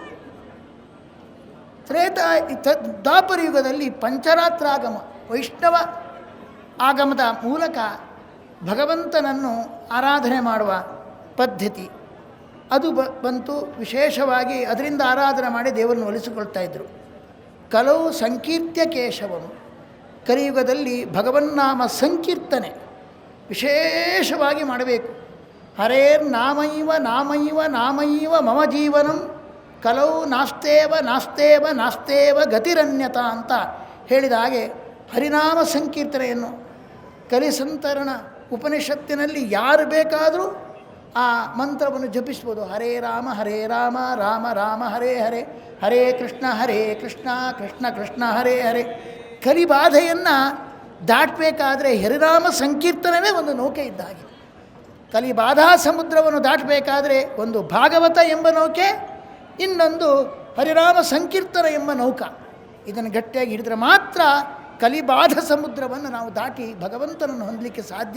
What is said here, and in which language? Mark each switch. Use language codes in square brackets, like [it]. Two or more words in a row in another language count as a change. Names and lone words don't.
[kn] ದ್ವಾಪರ ಯುಗದಲ್ಲಿ ಪಂಚರಾತ್ರಾಗಮ, ವೈಷ್ಣವ ಆಗಮದ ಮೂಲಕ ಭಗವಂತನನ್ನು ಆರಾಧನೆ ಮಾಡುವ ಪದ್ಧತಿ ಅದು ಬಂತು. ವಿಶೇಷವಾಗಿ ಅದರಿಂದ ಆರಾಧನೆ ಮಾಡಿ ದೇವರನ್ನು ಒಲಿಸಿಕೊಳ್ತಾ ಇದ್ದರು. [sa] ಕಲವು ಸಂಕೀರ್ತ್ಯ ಕೇಶವಂ. [kn] ಕಲಿಯುಗದಲ್ಲಿ ಭಗವನ್ನಾಮ ಸಂಕೀರ್ತನೆ ವಿಶೇಷವಾಗಿ ಮಾಡಬೇಕು. [sa] ಹರೇರ್ ನಾಮೈವ ನಾಮೈವ ನಾಮೈವ ಮಮ ಜೀವನಂ ಕಲವು ನಾಸ್ತೇವ ಗತಿರನ್ಯತ [kn] ಅಂತ ಹೇಳಿದ ಹಾಗೆ ಹರಿನಾಮ ಸಂಕೀರ್ತನೆಯನ್ನು ಕಲಿಸಂತರಣ ಉಪನಿಷತ್ತಿನಲ್ಲಿ ಯಾರು ಬೇಕಾದರೂ ಆ ಮಂತ್ರವನ್ನು ಜಪಿಸ್ಬೋದು. [sa] ಹರೇ ರಾಮ ರಾಮ ರಾಮ ಹರೇ ಹರೇ, ಹರೇ ಕೃಷ್ಣ ಕೃಷ್ಣ ಕೃಷ್ಣ ಹರೇ ಹರೇ. [kn] ಕಲಿಬಾಧೆಯನ್ನು ದಾಟಬೇಕಾದ್ರೆ ಹರಿನಾಮ ಸಂಕೀರ್ತನವೇ ಒಂದು ನೌಕೆ ಇದ್ದ ಹಾಗೆ. ಕಲಿಬಾಧಾ ಸಮುದ್ರವನ್ನು ದಾಟಬೇಕಾದ್ರೆ ಒಂದು ಭಾಗವತ ಎಂಬ ನೌಕೆ, ಇನ್ನೊಂದು ಹರಿನಾಮ ಸಂಕೀರ್ತನ ಎಂಬ ನೌಕ. ಇದನ್ನು ಗಟ್ಟಿಯಾಗಿ ಹಿಡಿದ್ರೆ ಮಾತ್ರ ಕಲಿಬಾಧ ಸಮುದ್ರವನ್ನು ನಾವು ದಾಟಿ ಭಗವಂತನನ್ನು ಹೊಂದಲಿಕ್ಕೆ ಸಾಧ್ಯ.